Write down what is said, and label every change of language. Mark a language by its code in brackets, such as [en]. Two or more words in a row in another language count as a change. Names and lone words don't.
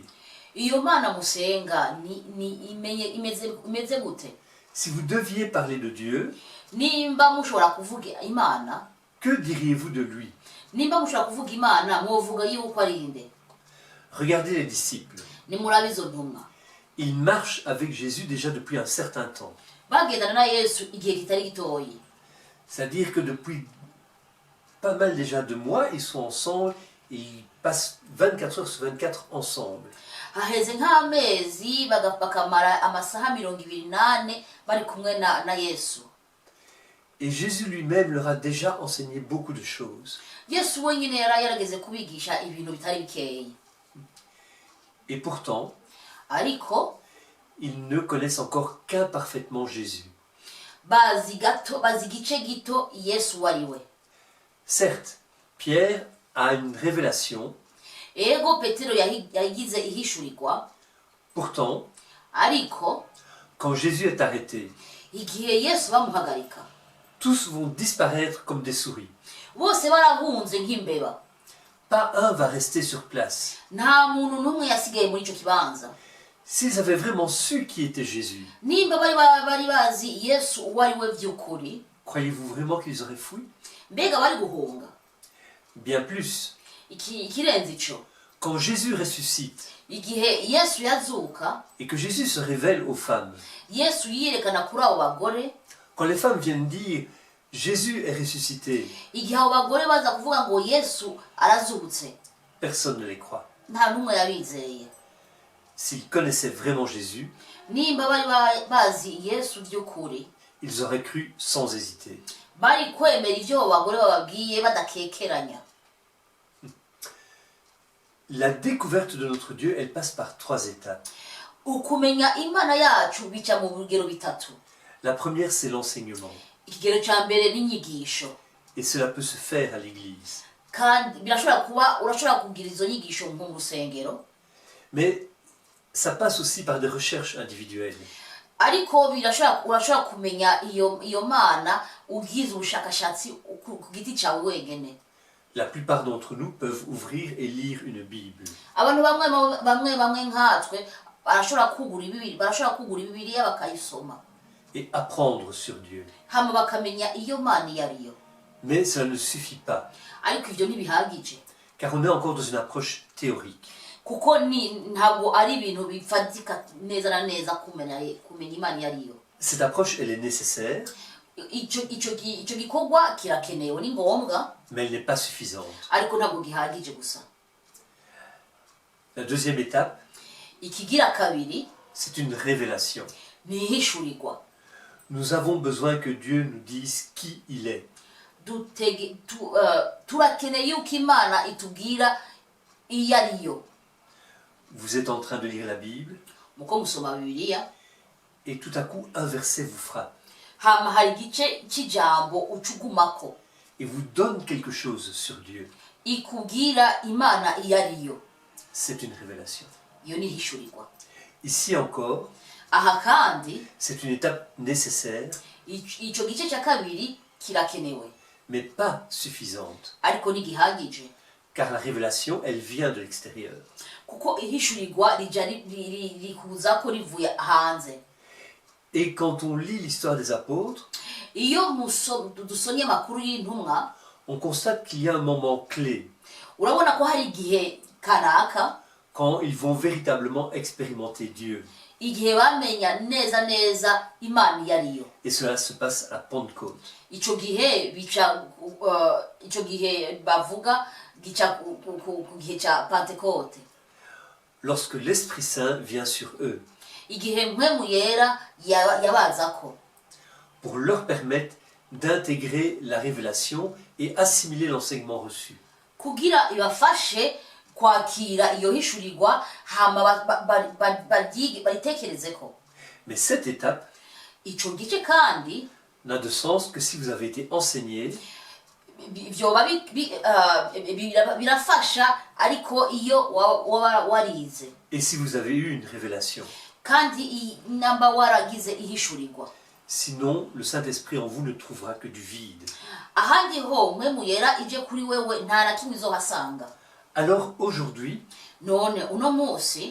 [rn] Iyo Mana musenga imeze gute? [fr] Si vous deviez parler de Dieu, [rn] Nimba mushobora kuvuga Imana, [fr] que diriez-vous de lui? [rn] nimba mushobora kuvuga Imana, mwovuga yuko ari inde? [fr] Regardez les disciples. [rn] Nimurabe izo ntumwa. [fr] Ils marchent avec Jésus déjà depuis un certain temps. [rn] Bagendana na Yesu igihe kitari gitoyi. [fr] C'est-à-dire que depuis pas mal déjà de mois, ils sont ensemble et ils passent 24 heures sur 24 ensemble. [rn] Haheze nk'amezi bakamara amasaha 28 bari kumwe na Yesu. [fr] Et Jésus lui-même leur a déjà enseigné beaucoup de choses. [rn] yesu wenyine yari yarageze kubigisha ibintu bitari bikeyi, [fr] Et pourtant, [rn] ariko [fr] ils ne connaissent encore qu'imparfaitement Jésus. [rn] bazi igice gito yesu uwo ari we. [fr] Certes, Pierre a une révélation, [rn] Ego petero yagize ihishurirwa, [fr] pourtant, [rn] ariko [fr] quand Jésus est arrêté, [rn] igihe yesu bamuhagarika [fr] tous vont disparaître comme des souris. [rn] bose barahunze nk'imbeba, [fr] Pas un va rester sur place. [rn] nta muntu n'umwe yasigaye muri icyo kibanza. [fr] S'ils avaient vraiment su qui était Jésus, [rn] nimba bari bazi yesu uwo ari we by'ukuri, [fr] croyez-vous vraiment qu'ils auraient fui? [rn] mbega bari guhunga? [fr] Bien plus. [rn] Ikirenze icyo, [fr] Quand Jésus ressuscite [rn] igihe yesu yazuka, [fr] et que Jésus se révèle aux femmes, [rn] yesu yiyerekana kuri abo bagore, [fr] quand les femmes viennent dire Jésus est ressuscité, [rn] igihe abo bagore baza kuvuga ngo yesu arazutse, [fr] personne ne les croit. [rn] nta n'umwe yabizeye. [fr] S'ils connaissaient vraiment Jésus, [rn] nimba bari bazi yesu by'ukuri, [fr] ils auraient cru sans hésiter. [rn] bari kwemera ibyo abo bagore bababwiye badakekeranya. [fr] La découverte de notre Dieu, elle passe par 3 étapes. [rn] Ukumenya imana yacu bica mu bigero bitatu. [fr] La première, c'est l'enseignement. [rn] Ikigero cya mbere n'inyigisho, [fr] Et cela peut se faire à l'église. [rn] kandi urashobora kugira izo nyigisho mu rusengero, [fr] Mais ça passe aussi par des recherches individuelles. [rn] ariko urashobora kumenya iyo mana ugize ubushakashatsi ku giti cyawe wenyine. [fr] La plupart d'entre nous peuvent ouvrir et lire une Bible. [rn] Abantu bamwe nkatwe barashobora kugura Bibiliya bakayisoma, [fr] Et apprendre sur Dieu. [rn] hama bakamenya iyo mana iyo ariyo. [fr] Mais cela ne suffit pas, [rn] Ariko ibyo ntibihagije, [fr] car on est encore dans une approche théorique. [rn] kuko ntabwo ari ibintu bifatika neza na neza kumenya imana iyo ariyo. [fr] Cette approche, elle est nécessaire, [rn] icyo gikorwa kirakenewe, ni ngombwa, [fr] mais elle n'est pas suffisante. [rn] ariko ntabwo gihagije gusa. [fr] La deuxième étape, [rn] Ikigira kabiri [fr] c'est une révélation. [rn] ni ihishurirwa. [fr] Nous avons besoin que Dieu nous dise qui il est. [rn] Turakeneye yuko imana itubwira iyo ariyo. [fr] Vous êtes en train de lire la Bible, [rn] Muko musoma Bibiliya, [fr] et tout à coup, un verset vous frappe, [rn] hama hari igice cy'ijambo ucugumako, [fr] et vous donne quelque chose sur Dieu. [rn] ikubwira imana iyo ariyo. [fr] C'est une révélation. [rn] Iyo ni ihishurirwa. [fr] Ici encore, [rn] Aha kandi [fr] c'est une étape nécessaire, [rn] icyo gice cya kabiri kirakenewe, [fr] mais pas suffisante, [rn] ariko ntigihagije, [fr] car la révélation, elle vient de l'extérieur. [rn] kuko ihishurirwa rikuza ko rivuye hanze. [fr] Et quand on lit l'histoire des apôtres, [rn] Iyo dusomye amakuru y'intumwa, [fr] on constate qu'il y a un moment clé, [rn] urabona ko hari igihe kanaka, [fr] quand ils vont véritablement expérimenter Dieu. [rn] igihe bamenya neza imana iyo ariyo. [fr] Et cela se passe à Pentecôte. [rn] Icyo gihe bavuga gica ku gihe cya Pentecote, [fr] Lorsque l'Esprit Saint vient sur eux, [rn] igihe mpwemu yera yabazako, [fr] pour leur permettre d'intégrer la révélation et assimiler l'enseignement reçu. [rn] kugira ibafashe kwakira iyo hishurirwa, hama baritekerezeko. [fr] Mais cette étape [rn] Icyo gice kandi [fr] n'a de sens que si vous avez été enseigné [rn] byoba birafasha, ariko iyo warize [fr] et si vous avez eu une révélation. [rn] kandi namba waragize ihishurirwa. [fr] Sinon, le Saint-Esprit en vous ne trouvera que du vide. [rn] Ahandi ho mpwemu yera ije kuri wewe nta na kimwe izohasanga. [fr] Alors aujourd'hui, [rn] None uno munsi